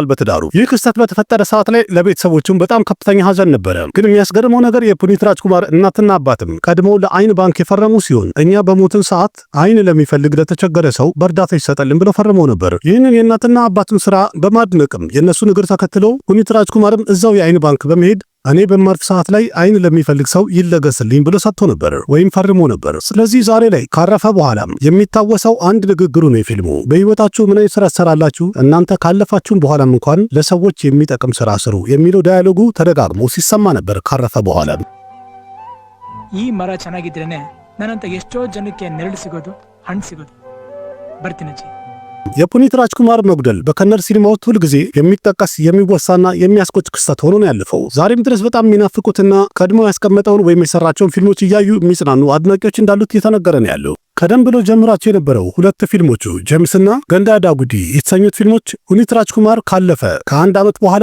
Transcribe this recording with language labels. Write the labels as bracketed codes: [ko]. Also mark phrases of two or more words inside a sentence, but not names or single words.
[am] በትዳሩ። ይህ ክስተት በተፈጠረ ሰዓት ላይ ለቤተሰቦቹም በጣም ከፍተኛ ሐዘን ነበረ። ግን የሚያስገርመው ነገር የፑኒት ራጅኩማር እናትና አባትም ቀድሞ ለአይን ባንክ የፈረሙ ሲሆን እኛ በሞትን ሰዓት አይን ለሚፈልግ ለተቸገረ ሰው በእርዳታ ይሰጠልን ብለው ፈርመው ነበር። ይህንን የእናትና አባቱን ስራ በማድነቅም የእነሱን እግር ተከትለው ፑኒት ራጅኩማርም እዛው የአይን ባንክ በመሄድ እኔ በማርፍ ሰዓት ላይ አይን ለሚፈልግ ሰው ይለገስልኝ ብሎ ሰጥቶ ነበር ወይም ፈርሞ ነበር። ስለዚህ ዛሬ ላይ ካረፈ በኋላም የሚታወሰው አንድ ንግግሩ ነው። የፊልሙ በህይወታችሁ ምን አይነት ስራ ትሰራላችሁ? እናንተ ካለፋችሁም በኋላም እንኳን ለሰዎች የሚጠቅም ስራ ስሩ የሚለው ዳያሎጉ ተደጋግሞ ሲሰማ ነበር ካረፈ በኋላ። [kn] ಈ ಮರ ಚೆನ್ನಾಗಿದ್ರೇನೆ ನನ್ನಂತ ಎಷ್ಟೋ ಜನಕ್ಕೆ ನೆರಳು ಸಿಗೋದು, ಹಣ್ಣು ಸಿಗೋದು. ಬರ್ತೀನಿ. [am] የፑኒት ራጅኩማር መጉደል በከነር ሲኒማ ውስጥ ሁል ጊዜ የሚጠቀስ የሚወሳና የሚያስቆጭ ክስተት ሆኖ ነው ያለፈው። ዛሬም ድረስ በጣም የሚናፍቁትና ቀድሞ ያስቀመጠውን ወይም የሰራቸውን ፊልሞች እያዩ የሚጽናኑ አድናቂዎች እንዳሉት እየተነገረ ነው ያለው። ቀደም ብሎ ጀምራቸው የነበረው 2 ፊልሞቹ ጀምስና ገንዳዳጉዲ የተሰኙት ፊልሞች ፑኒት ራጅኩማር ካለፈ ከ1 ዓመት በኋላ